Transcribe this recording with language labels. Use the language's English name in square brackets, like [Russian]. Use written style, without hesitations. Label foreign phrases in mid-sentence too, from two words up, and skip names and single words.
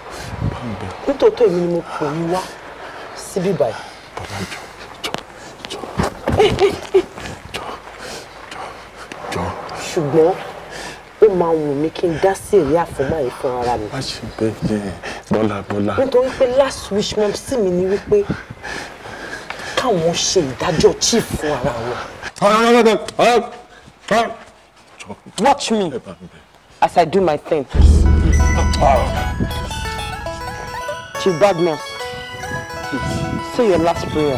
[Yoruba] Nítòótọ́ èmi ni mo pè yín wá síbí báyìí. Bọ́lá jọ̀ọ́. Ṣùgbọ́n ó máa wù mí kí n dá sí èyí àfọ̀mọ́ yìí fún ara mi. Má ṣe bẹ́ẹ̀ yẹn, Bọ́lá. Nítorí pé [English] last wish [Yoruba] mom sí mi ni wípé ká káwọn ṣe ìdájọ́ chief fún ara wọn. [English] Watch me as I do my thing. Chief Badmus, say your last prayer.